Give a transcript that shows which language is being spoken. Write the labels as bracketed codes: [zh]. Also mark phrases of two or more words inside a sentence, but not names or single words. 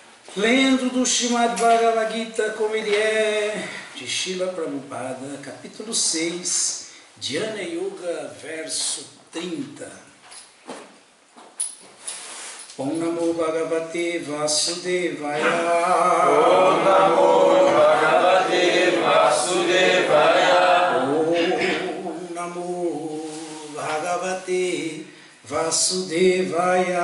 [pt] Lendo do Srimad Bhagavad Gita como ele é, de Srila Prabhupada, capítulo 6, Dhyana Yoga, verso 30. [sa] ॐ नमो भगवते वासुदेवाय. ॐ नमो भगवते वासुदेवाय. ॐ नमो भगवते वासुदेवाय.